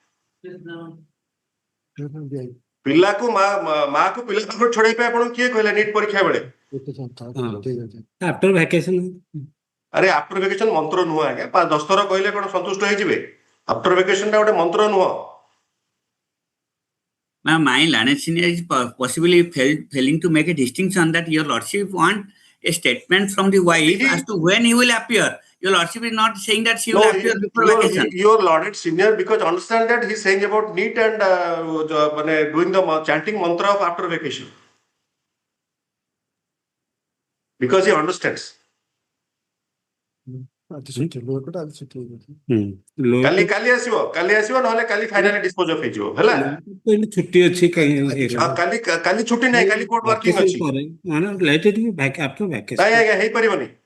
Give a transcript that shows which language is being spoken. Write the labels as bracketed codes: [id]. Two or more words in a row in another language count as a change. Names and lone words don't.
[or] ପିଲାକୁ ମାକୁ ପିଲା ପାଖରୁ ଛଡେଇବା ପାଇଁ ଆପଣ କିଏ କହିଲା ନିଟ୍ ପରୀକ୍ଷା ବେଳେ? [en] after vacation. [or] ଆରେ [en] after vacation [or] ମନ୍ତ୍ର ନୁହଁ ଆଜ୍ଞା. 10 ଥର କହିଲେ କଣ ସନ୍ତୁଷ୍ଟ ହେଇଯିବେ? [en] after vacation [or] ଟା ଗୋଟେ ମନ୍ତ୍ର ନୁହଁ. [en] Now, my learned senior is possibly failing to make a distinction that your lordship want a statement from the wife as to when he will appear. Your lordship is not saying that she will appear before vacation. Your lauded senior, because understand that he's saying about NEET and doing the chanting mantra of after vacation. Because he understands. [or] କାଲି ଆସିବ ନହେଲେ କାଲି [en] finally dispose of [or] ହେଇଯିବ ହେଲା. ଛୁଟି ଅଛି କାଲି ଛୁଟି ନାହିଁ କାଲି [en] court working [or] ଅଛି. ନାଇଁ ଆଜ୍ଞା ହେଇପାରିବନି.